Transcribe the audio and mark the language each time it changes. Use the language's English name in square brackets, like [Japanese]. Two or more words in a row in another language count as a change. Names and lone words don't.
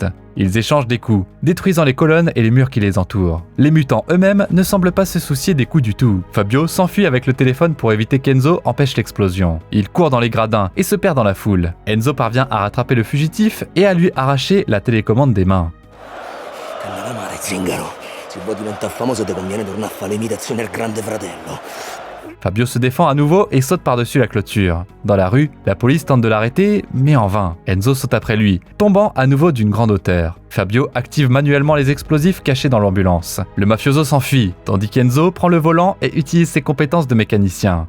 [French] Ils échangent des coups, détruisant les colonnes et les murs qui les entourent. Les mutants eux-mêmes ne semblent pas se soucier des coups du tout. Fabio s'enfuit avec le téléphone pour éviter qu'Enzo empêche l'explosion. Il court dans les gradins et se perd dans la foule. Enzo parvient à rattraper le fugitif et à lui arracher la télécommande des mains. [Italian] Cannata mare, zingaro. Se vuoi diventare famoso ti conviene tornare a fare l'imitazione al grande fratello. [French] Fabio se défend à nouveau et saute par-dessus la clôture. Dans la rue, la police tente de l'arrêter, mais en vain. Enzo saute après lui, tombant à nouveau d'une grande hauteur. Fabio active manuellement les explosifs cachés dans l'ambulance. Le mafioso s'enfuit, tandis qu'Enzo prend le volant et utilise ses compétences de mécanicien.